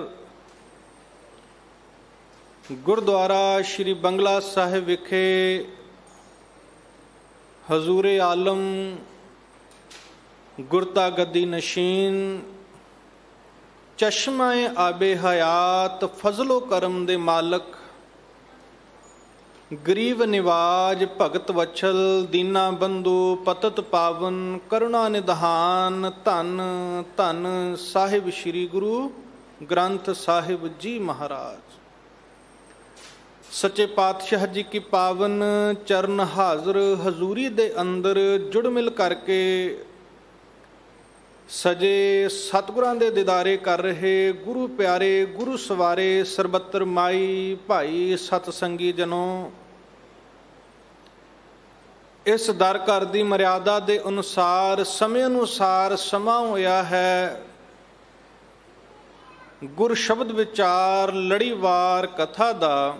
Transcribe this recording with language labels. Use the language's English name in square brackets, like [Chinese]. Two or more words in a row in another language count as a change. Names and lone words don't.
[Punjabi] ਗੁਰਦੁਆਰਾ ਸ੍ਰੀ ਬੰਗਲਾ ਸਾਹਿਬ ਵਿਖੇ [Persian] حضور عالم [Punjabi] ਗੁਰਤਾ ਗੱਦੀ ਨਸ਼ੀਨ [Persian] چشمهٔ آب حیات فضل و کرم [Punjabi] ਦੇ ਮਾਲਕ, ਗਰੀਬ ਨਿਵਾਜ ਭਗਤ ਵਛਲ ਦੀਨਾ ਬੰਧੁ ਪਤਿਤ ਪਾਵਨ ਕਰੁਣਾ ਨਿਧਾਨ ਧੰਨ ਧੰਨ ਸਾਹਿਬ ਸ੍ਰੀ ਗੁਰੂ ਗ੍ਰੰਥ ਸਾਹਿਬ ਜੀ ਮਹਾਰਾਜ। ਸੱਚੇ ਪਾਤਸ਼ਾਹ ਜੀ ਕੀ ਪਾਵਨ ਚਰਣ ਹਾਜ਼ਰ ਹਜ਼ੂਰੀ ਦੇ ਅੰਦਰ ਜੁੜ ਮਿਲ ਕਰਕੇ ਸਜੇ ਸਤਿਗੁਰਾਂ ਦੇ ਦੀਦਾਰੇ ਕਰ ਰਹੇ ਗੁਰੂ ਪਿਆਰੇ ਗੁਰੂ ਸਵਾਰੇ ਸਰਬੱਤਰ ਮਾਈ ਭਾਈ ਸਤਸੰਗੀ ਜਨੋਂ, [Hindi] इस दर घर की मर्यादा के अनुसार समय अनुसार [Punjabi] ਸਮਾਂ ਹੋਇਆ ਹੈ ਗੁਰ ਸ਼ਬਦ ਵਿਚਾਰ ਲੜੀਵਾਰ ਕਥਾ ਦਾ।